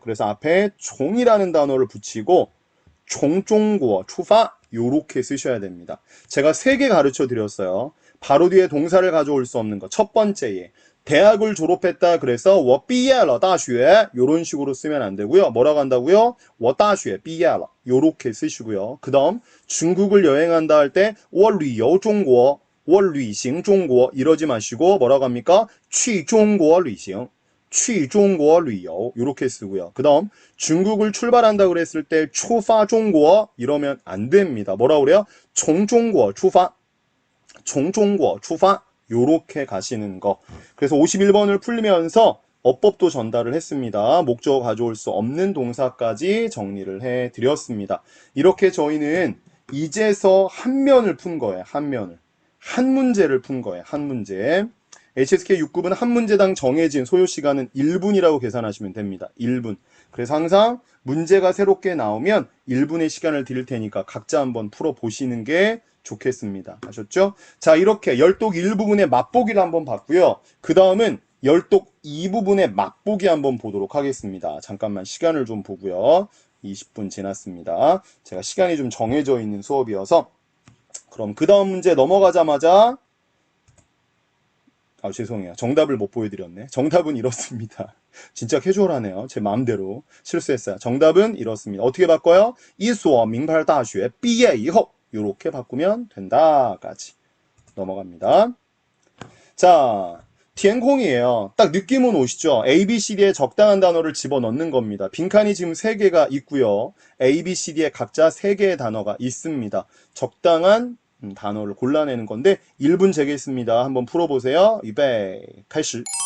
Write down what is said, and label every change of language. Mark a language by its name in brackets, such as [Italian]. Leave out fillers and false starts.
[Korean] 그래서 앞에 종이라는 단어를 붙이고 종중국어 추파 요렇게 쓰셔야 됩니다. 제가 3개 가르쳐 드렸어요. 바로 뒤에 동사를 가져올 수 없는 거. 첫 번째에 대학을 졸업했다 그래서 [Chinese] 我毕业了大学 [Korean] 요런 식으로 쓰면 안 되고요. 뭐라고 한다고요? [Chinese] 我大学毕业了 [Korean] 요렇게 쓰시고요. 그다음 중국을 여행한다 할 때 [Chinese] 我旅游中国 我旅行中国 [Korean] 이러지 마시고 뭐라고 합니까? [Chinese] 去中国旅行 去中国旅游 [Korean] 이렇게 쓰고요. 그다음 중국을 출발한다 그랬을 때 [Chinese] 出发 中国 [Korean] 이러면 안 됩니다. 뭐라고 그래요? [Chinese] 从中国出发 从中国 出发 [Korean] 요렇게 가시는 거. 그래서 51번을 풀면서 어법도 전달을 했습니다. 목적어 가져올 수 없는 동사까지 정리를 해드렸습니다. 이렇게 저희는 이제서 한 면을 푼 거예요. 한 면을. 한 문제를 푼 거예요. 한 문제. HSK 6급은 한 문제당 정해진 소요 시간은 1분이라고 계산하시면 됩니다. 1분. 그래서 항상 문제가 새롭게 나오면 1분의 시간을 드릴 테니까 각자 한번 풀어보시는 게 좋겠습니다. 아셨죠? 자, 이렇게 열독 1부분의 맛보기를 한번 봤고요. 그 다음은 열독 2부분의 맛보기 한번 보도록 하겠습니다. 잠깐만 시간을 좀 보고요. 20분 지났습니다. 제가 시간이 좀 정해져 있는 수업이어서 그럼 그 다음 문제 넘어가자마자 죄송해요. 정답을 못 보여드렸네. 정답은 이렇습니다. 진짜 캐주얼하네요. 제 마음대로 실수했어요. 정답은 이렇습니다. 어떻게 바꿔요? [Chinese] 一所名牌大学毕业以后 [Korean] 이렇게 바꾸면 된다까지 넘어갑니다. 자,填空이에요. 딱 느낌은 오시죠? A, B, C, D에 적당한 단어를 집어넣는 겁니다. 빈칸이 지금 3개가 있고요. A, B, C, D에 각자 3개의 단어가 있습니다. 적당한 단어를 골라내는 건데 1분 재겠습니다. 한번 풀어보세요. [Chinese] 预备开始.